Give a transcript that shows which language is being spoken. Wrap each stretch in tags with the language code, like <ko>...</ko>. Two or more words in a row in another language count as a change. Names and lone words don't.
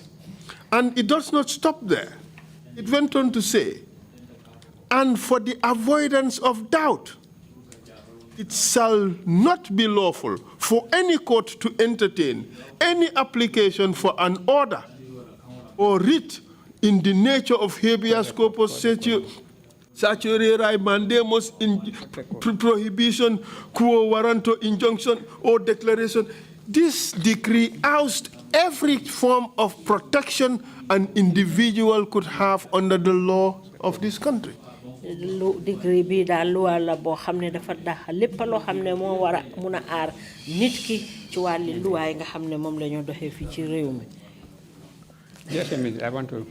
<en>And it does not stop there. It went on to say, and for the avoidance of doubt, it shall not be lawful for any court to entertain any application for an order or writ in the nature of habeas corpus Saturday mandamus in prohibition, quo warranto, injunction, or declaration. This decree oust every form of protection an individual could have under the law of this country.</en> <wo>Decree bi da loi la bo xamne dafa dax lepp lo xamne mo wara muna ar nit ki ci wali loi nga xamne mom lañu doxé fi ci réew mi.</wo> <en>Yes, I want to.</en>